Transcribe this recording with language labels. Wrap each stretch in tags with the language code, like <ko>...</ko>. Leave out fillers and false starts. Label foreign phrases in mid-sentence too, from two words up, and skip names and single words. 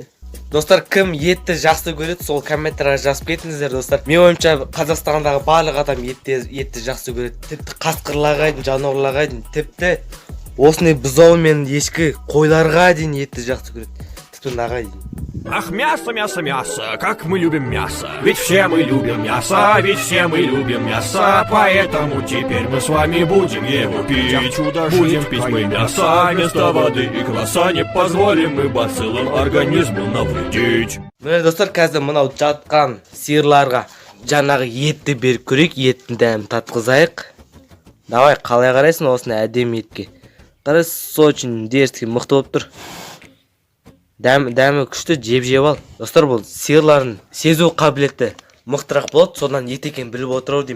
<kk>Достар, кім етті жақсы көреді, сол комментарға жазып кетіңіздер, достар. Мен ойымша Қазақстандағы барлық адам етті жақсы көреді. Тіпті қасқырларға дейін, жануарларға дейін, тіпті осындай бұзау мен ешкі қойларға дейін етті жақсы көреді. Тіпті наға дейін.</kk> <ru>Ах, мясо, как мы любим мясо. Ведь все мы любим мясо, поэтому теперь мы с вами будем его пить. Будем пить мы мясо, вместо воды и кваса. Не позволим мы бациллам организму навредить.</ru> <kk>Міне достар, қазір мынау жатқан сиырларға жаңағы етті беріп көрейік, еттің дәмін татқызайық. Давай, қалай қарайсың осыны әдемі етке? Қарайсың,</kk> <ru>очень дерзкий,</ru> <kk>мықты болып тұр. Дәмі күшті, жеп ал. Достар, бұл сиырлардың сезу қабілеті мықтырақ болады, содан ет екен біліп отырау деймін.</kk>